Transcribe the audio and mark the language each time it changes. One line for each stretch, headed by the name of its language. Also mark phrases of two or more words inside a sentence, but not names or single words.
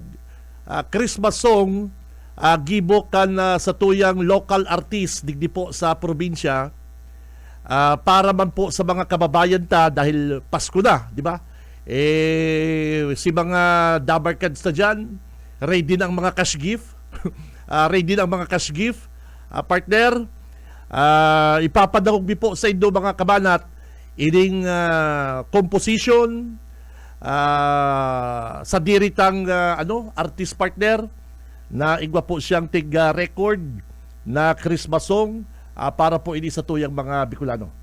English: Christmas song
Bikol: gibo kan sa tuyang local artist digdi po sa probinsya para man po sa mga kababayan ta dahil Pasko na, di ba?
Filipino: Si mga dabarkads na dyan, ready na ang mga
English: cash gift.
Filipino: Ready na ang mga cash gift.
Bikol: Partner, ipapadangog mi po sa inyo mga kabanat ining composition sa diritang artist partner na igwa po siyang record na Christmas song para po ini sa tuyang mga Bicolano.